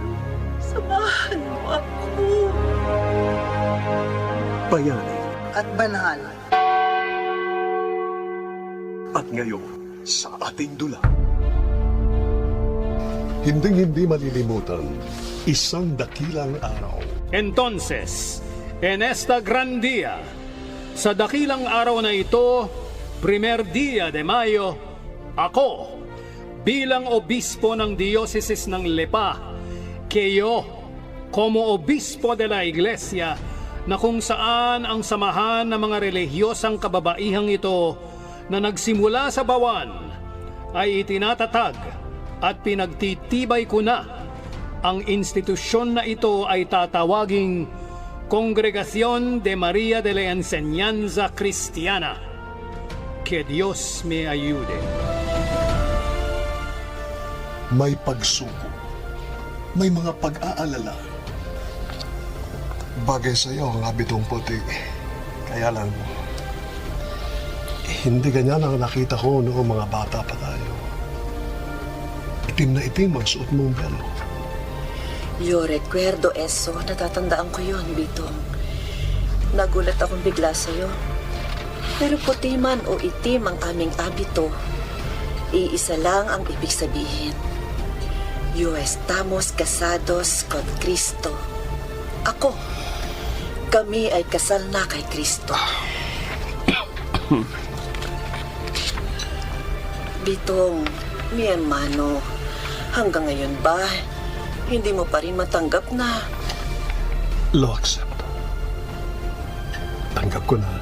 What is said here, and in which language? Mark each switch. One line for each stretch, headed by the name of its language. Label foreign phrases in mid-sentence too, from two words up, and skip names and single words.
Filipino: Samahan mo ako. Bayani. At banal. At ngayon, sa ating dula. Hinding-hindi malilimutan, isang dakilang araw.
Spanish: Entonces, en esta gran día,
Filipino: sa dakilang araw na ito,
Spanish: primer día de Mayo,
Filipino: ako, bilang obispo ng Diocese ng Lepa, kayo,
Spanish: como obispo de la Iglesia,
Filipino: na kung saan ang samahan ng mga relihiyosang kababaihang ito na nagsimula sa Bawan ay itinatatag at pinagtitibay ko na ang institusyon na ito ay tatawaging Congregación de María de la Enseñanza Cristiana.
Spanish: Que Dios me ayude.
Filipino: May pagsuko. May mga pag-aalala. Bagay sa iyo ang habitong puti. Kaya lang, hindi ganyan ang nakita ko noong mga bata pa tayo. Itim na itim ang suot mong belo.
Spanish: Yo recuerdo eso.
Filipino: Natatandaan ko yun, Bitong. Nagulat akong bigla sa'yo. Pero puti man o itim ang aming abito, iisa lang ang ibig sabihin.
Spanish: Yo estamos casados con Cristo.
Filipino: Ako, kami ay kasal na kay Kristo. Bitong,
Spanish: mi hermano,
Filipino: hanggang ngayon ba, hindi mo pa rin matanggap na? Lo accept. Tanggap ko na.